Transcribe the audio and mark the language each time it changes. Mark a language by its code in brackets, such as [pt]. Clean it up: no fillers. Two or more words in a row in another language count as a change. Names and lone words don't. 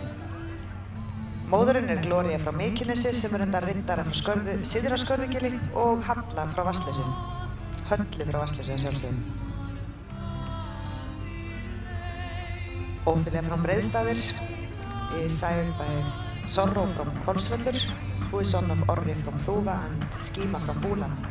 [is] Móðurinn Gloría frá Mykjunesi, sem undan Riddara frá Syðra Skörðugili og Halla frá Vatnsleysi. Höllu frá Vatnsleysi að sjálfsögðu. [en] Ófelía frá Breiðstaðir is sired by Sorró from Hvolsvellur, who is son of Orri from Þúfa and Skíma from Búland.